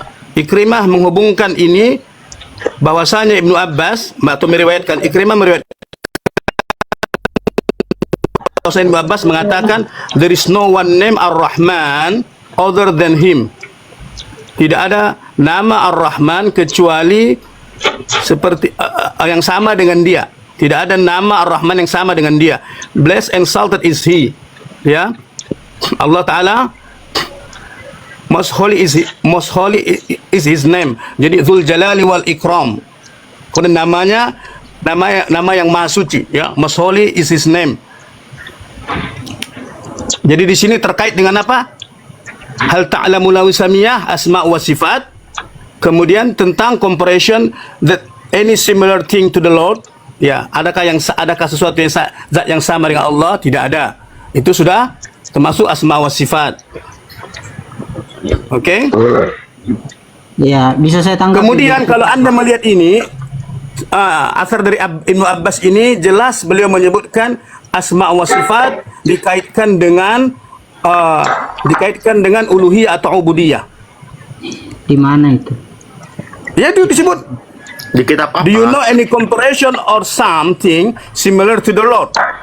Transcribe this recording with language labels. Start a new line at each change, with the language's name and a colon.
Indonesian: Ikrimah menghubungkan ini bahwasanya Ibnu Abbas atau meriwayatkan, Ikrimah meriwayatkan Ibnu Abbas mengatakan
English: there is no one name Ar-Rahman other than him.
Indonesian: Tidak ada nama Ar-Rahman kecuali seperti yang sama dengan dia. Tidak ada nama Ar-Rahman yang sama dengan dia.
English: Blessed and exalted is he. Ya. Allah Taala most holy is his name.
Indonesian: Jadi Dzul Jalali wal Ikram. Kemudian nama yang maha suci, ya.
English: Most holy is his name.
Indonesian: Jadi di sini terkait dengan apa? Hal ta'lamu lahu samiyah, asma wa sifat. Kemudian tentang
English: comparison that any similar thing to the Lord.
Indonesian: Ya, adakah sesuatu yang zat yang sama dengan Allah? Tidak ada. Itu sudah termasuk asma wa sifat. Oke? Ya, bisa saya tanggapi. Kemudian kalau Anda melihat ini asar dari Ibnu Abbas ini jelas beliau menyebutkan asma wa sifat dikaitkan dengan uluhiyah atau ubudiyah. Di mana itu? Ya, itu disebut. Di kitab apa?
English: Do you know any comparison or something similar to the Lord?